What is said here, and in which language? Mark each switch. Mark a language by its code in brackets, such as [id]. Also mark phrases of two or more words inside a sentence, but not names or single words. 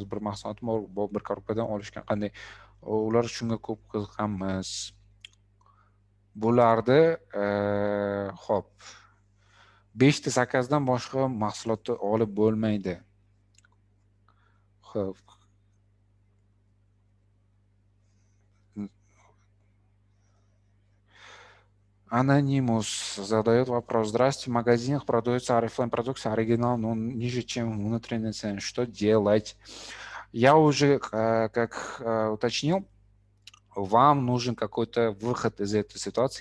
[uz] Bir mahsulotni bir korobkadan olishgan qanday? Ular shunga ko'p qiziqamiz. Bularni xo'p. 5 ta zakazdan boshqa mahsulotni olib bo'lmaydi. Xo'p. [ru] Анонимус задает вопрос. Здравствуйте, в магазинах продается Oriflame продукция оригинал, но ниже, чем внутренняя цена. Что делать? Я уже, как уточнил, вам нужен какой-то выход из этой ситуации.